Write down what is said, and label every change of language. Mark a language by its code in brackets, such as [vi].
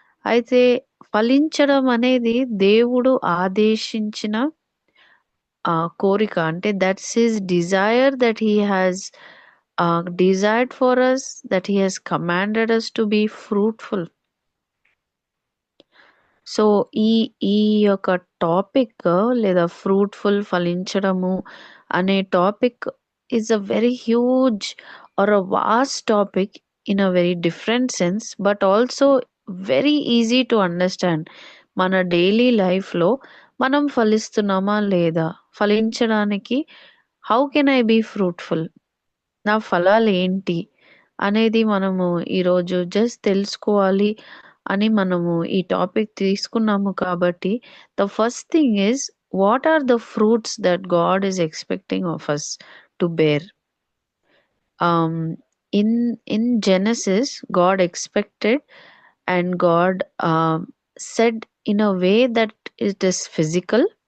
[te] అయితే ఫలించడం అనేది దేవుడు ఆదేశించిన కోరిక. అంటే [en] That's his desire, that he has desired for us, that he has commanded us to be fruitful. [te] So ఈ ఈ యొక్క టాపిక్ లేదా ఫ్రూట్ఫుల్ ఫలించడము అనే topic [en] Is a very huge or a vast topic in a very different sense, but also very easy to understand. [te] మన daily లైఫ్లో మనం ఫలిస్తున్నామా లేదా, ఫలించడానికి [en] how can I be fruitful, [te] నా ఫలాలు ఏంటి అనేది మనము ఈరోజు జస్ట్ తెలుసుకోవాలి అని మనము ఈ టాపిక్ తీసుకున్నాము. కాబట్టి [en] The first thing is, what are the fruits that God is expecting of us to bear. In Genesis, God expected and God said in a way that it is physical.